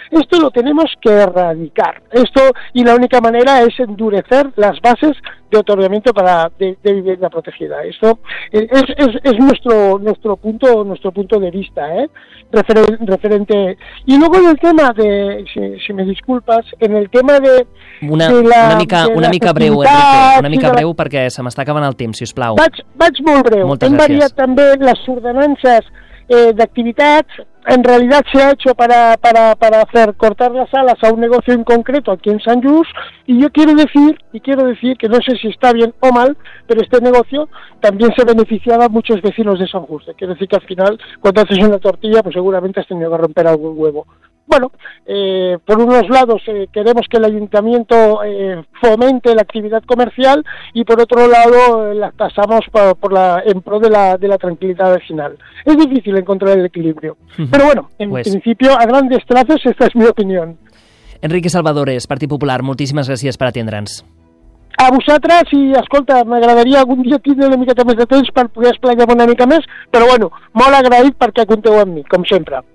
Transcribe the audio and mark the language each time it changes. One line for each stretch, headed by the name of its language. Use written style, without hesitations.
Spanish: Esto lo tenemos que erradicar. Esto, y la única manera es endurecer las bases de otorgamiento para de vivienda protegida. Esto es nuestro punto de vista, referente. Y luego en el tema de, si me disculpas, en el tema de
Catalan: una mica breu, perquè se m'està acabant el temps, si us plau. Vaig molt breu. Moltes gràcies. Variat també les ordenances d'activitats.
Spanish: En realidad se ha hecho para hacer cortar las alas a un negocio en concreto aquí en San Just, y yo quiero decir que no sé si está bien o mal, pero este negocio también se beneficiaba a muchos vecinos de San Just. Quiero decir que al final, cuando haces una tortilla, pues seguramente has tenido que romper algún huevo. Bueno, por unos lados queremos que el ayuntamiento fomente la actividad comercial, y por otro lado las tasamos en pro de la tranquilidad vecinal. Es difícil encontrar el equilibrio. Pero bueno, en principio, a grandes trazos, esta es mi opinión.
Catalan: Enrique Salvadores, Partit Popular, moltíssimes gràcies per atendre'ns. A vosaltres, i escolta, m'agradaria algun dia tindre una miqueta més de temps per poder esplanar una mica més, però bueno, molt agraït perquè compteu amb mi, com sempre.